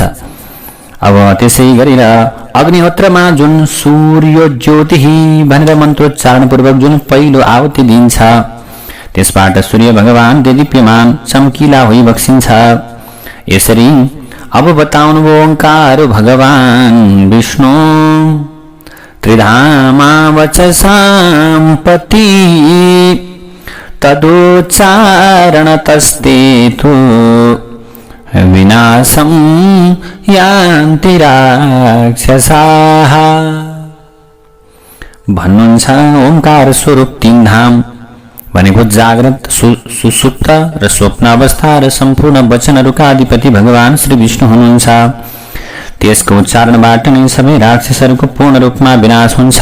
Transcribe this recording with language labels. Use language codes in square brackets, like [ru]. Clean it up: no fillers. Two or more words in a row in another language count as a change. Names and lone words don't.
[ne] अब त्यसै गरेर अग्निहोत्रमा जुन सूर्य ज्योति भनेर मन्त्रोच्चारण पूर्वक जुन पहिलो आहुति दिन्छ त्यसबाट सूर्य भगवान देदीप्यमान चम्किला होई बक्सिन्छ। यसरी अब बताउनु [sa] ओंकार भगवान विष्णु त्रिधामा वचसां पति तदोच्चारण तस्तेतु विनाशं यान्ति राक्षसाः। [ne] भन्नुहुन्छ ओंकार स्वरूप 3 धाम भनेको जाग्रत, सुसुप्त र स्वप्न अवस्था र सम्पूर्ण वचनहरूका अधिपति भगवान श्री विष्णु हुनुहुन्छ। त्यसको उच्चारणबाट नै सबै राक्षसहरूको पूर्ण रूपमा विनाश हुन्छ।